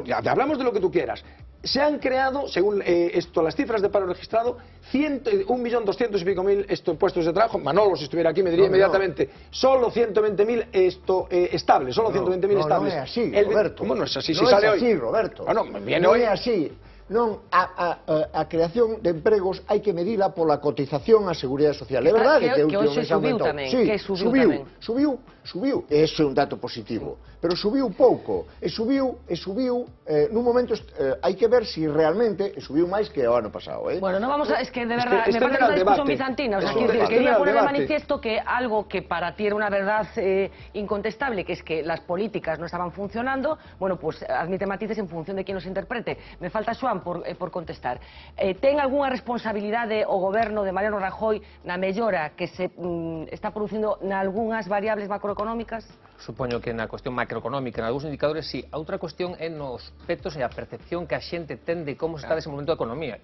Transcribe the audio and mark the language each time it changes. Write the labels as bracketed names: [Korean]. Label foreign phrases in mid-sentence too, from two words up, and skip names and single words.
[Spanish] Hablamos de lo que tú quieras. Se han creado, según las cifras de paro registrado, 1.200.000 y pico puestos de trabajo. Manolo, si estuviera aquí, me diría inmediatamente, solo 120.000 estables, solo 120.000 estables. [Galician] No é así, Roberto. [Spanish] ¿Cómo no es así? [Galician] No [Spanish] Si sale [Galician] é así, [Spanish] hoy. [Galician] Roberto. [Spanish] Viene hoy. [Galician] É así. Non, a creación de empregos hai que medila pola cotización á Seguridade Social. É verdade que hoxe subiu tamén. Sí, subiu. Ese é un dato positivo. Pero subiu pouco. E subiu nun momento, hai que ver si realmente subiu máis que o ano pasado. Bueno, non vamos a... [Spanish] Es que de verdad, me parece una discusión bizantina. O sea, quería poner de manifiesto que algo que para ti era una verdad incontestable, que es que las políticas no estaban funcionando, bueno, pues admite matices en función de quién nos interprete. Me falta Xoán por contestar. [Galician] Ten algunha responsabilidade o goberno de Mariano Rajoy na mellora que se está producindo nalgúnas variables macroeconómicas? Supoño que na cuestión macroeconómica, en algúns indicadores, sí. A outra cuestión é nos aspectos e a percepción que a xente ten de como se está desenvolvendo a economía.